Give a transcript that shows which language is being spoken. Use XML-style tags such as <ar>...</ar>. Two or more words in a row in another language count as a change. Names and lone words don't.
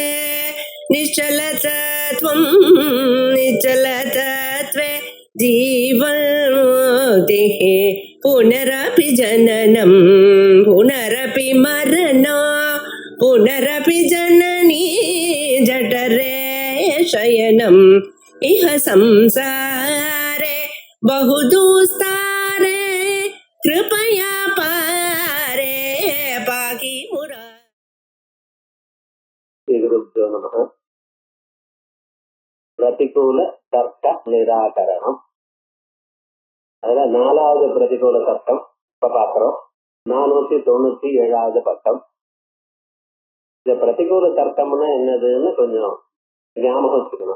<sa>निश्चलतत्वं निश्चलतत्वे जीवन्मुक्तिः पुनरपि जननं पुनरपि मरणं पुनरपि जननी जठरे शयनम् इह संसारे बहुदुस्तारे कृपया पारे पाहि मुरा. श्रीगुरुभ्यो नमः.</sa> <ta>பிரதிகூல தர்க்க நிராகரணம். அதுல 4வது பிரதிகூல தர்க்கம் இப்ப பாக்குறோம். 497வது பக்கம். இந்த பிரதிகூல தர்க்கம்னா என்னதுன்னு கொஞ்சம் ஞாபகம் வச்சுக்கணும்.</ta>